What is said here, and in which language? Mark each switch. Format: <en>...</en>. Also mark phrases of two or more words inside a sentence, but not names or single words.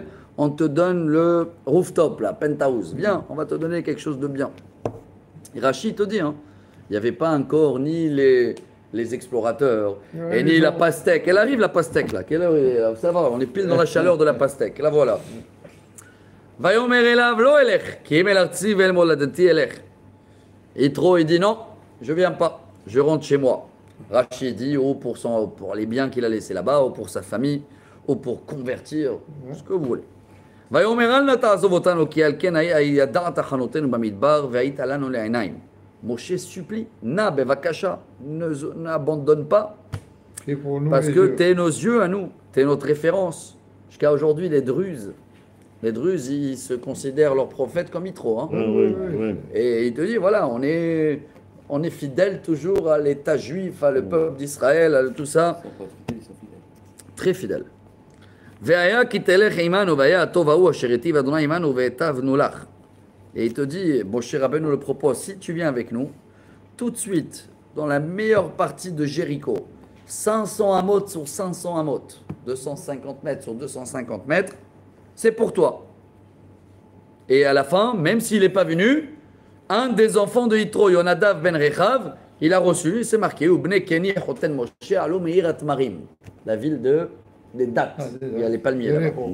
<fr>On te donne le rooftop, là, penthouse. Viens, on va te donner quelque chose de bien. Et Rachid te dit, hein, il n'y avait pas encore ni les explorateurs et ni la pastèque. Elle arrive la pastèque là. Quelle heure ça va, on est pile dans la chaleur de la pastèque. La voilà.</fr> <he>ויאמר אליו לא אלך כי אם אל ארצי ואל מולדתי אלך.</he> <fr>Yitro il dit non, je viens pas, je rentre chez moi. Rachid dit ou pour les biens qu'il a laissés là-bas, ou pour sa famille, ou pour convertir, ce que vous voulez.</fr> <he>ויאמר אל נא תעזוב אותנו כי על כן ידעת חנותנו במדבר והיית לנו לעיניים.</he> <fr>Moshe supplie,</fr> <he>נא בבקשה,</he> <fr>n'abandonne pas, parce que tu es nos yeux à nous, tu es notre référence. Jusqu'à aujourd'hui, les Druzes, ils se considèrent leurs prophètes comme Yitro. Hein. Et il te dit, voilà, on est fidèles toujours à l'état juif, à le peuple d'Israël, à tout ça. Très fidèles.</fr> <he>והיה כי תלך עמנו והיה הטוב ההוא אשר היטיב אדוני עמנו והיטבנו לך.</he> <fr>Et il te dit, Moshe Rabbeinu le propose, si tu viens avec nous, tout de suite, dans la meilleure partie de Jéricho, 500 amot sur 500 amot, 250 mètres sur 250 mètres, c'est pour toi. Et à la fin, même s'il n'est pas venu, un des enfants de Yitro, Yonadav ben Rechav, il a reçu, c'est marqué,</fr> <he>ובני קיני חתן משה עלו מעיר התמרים,</he> <fr>la ville des dates, il y a les palmiers là.</fr>